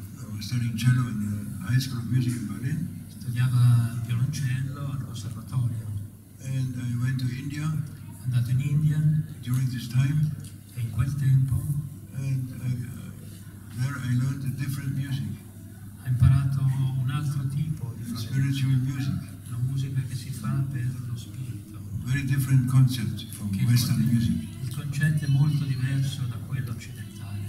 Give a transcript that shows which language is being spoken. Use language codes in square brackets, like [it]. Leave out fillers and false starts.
[en] I was studying cello in the High School of Music in Berlin. [it] Studiava violoncello al conservatorio. [en] And I went to India. [it] È andato in India. [en] During this time. [it] E in quel tempo. [en] And there I learned a different music. [it] Ha imparato un altro tipo di [en] spiritual music. [it] La musica che si fa per lo spirito. [en] Very different concept from Western music. [it] Il concetto è molto diverso da quello occidentale.